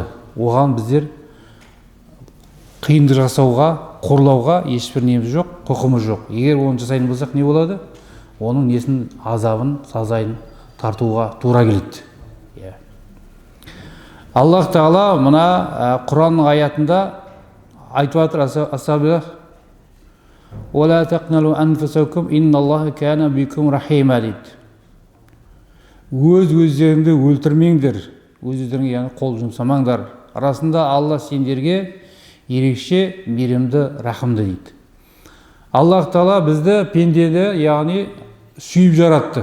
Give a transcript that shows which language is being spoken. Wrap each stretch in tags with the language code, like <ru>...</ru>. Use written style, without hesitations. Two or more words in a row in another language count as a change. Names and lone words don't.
<kk>Оған біздер қиынды жасауға, қорлауға ешбір неміз жоқ, құқымыз жоқ. Егер оны жасайтын болсақ не болады? Оның несін, азабын, сазайын тартуға тура келеді. Аллах Тағала мына Құранның аятында айтып жатыр,</kk> <ar>асабилlah: "ولا تقتلوا أنفسكم إن الله كان بكم رحيما" дейді.</ar> <kk>Өз-өздеріңді өлтірмеңдер, өз-өздеріңе яғни қол жұмсамаңдар. Арасында Алла сендерге ерекше мейірімді, рахымды дейді. Аллах Тағала бізді, пендені, яғни сүйіп жаратты.</kk>